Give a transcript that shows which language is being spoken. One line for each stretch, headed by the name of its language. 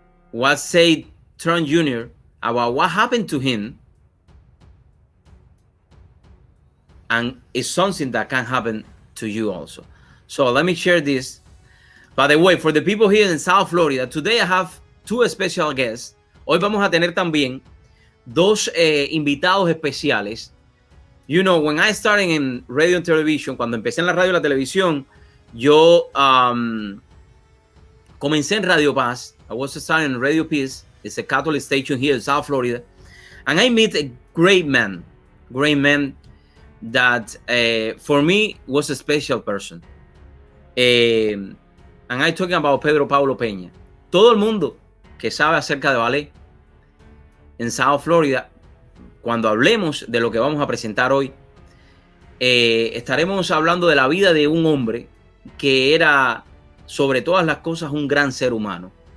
English: What said Trump Jr. about what happened to him, and it's something that can happen to you also. So let me share this. By the way, for the people here in South Florida, today I have two special guests.
Spanish: Hoy vamos a tener también dos invitados especiales.
English: You know, when I started in radio and television,
Spanish: cuando empecé en la radio y la televisión, yo comencé en Radio Paz.
English: I was starting in Radio Peace. It's a Catholic station here in South Florida. And I met a great man that for me was a special person. And I'm talking about Pedro Paulo Peña.
Spanish: Todo el mundo que sabe acerca de ballet en South Florida, cuando hablemos de lo que vamos a presentar hoy, estaremos hablando de la vida de un hombre que era, sobre todas las cosas, un gran ser humano.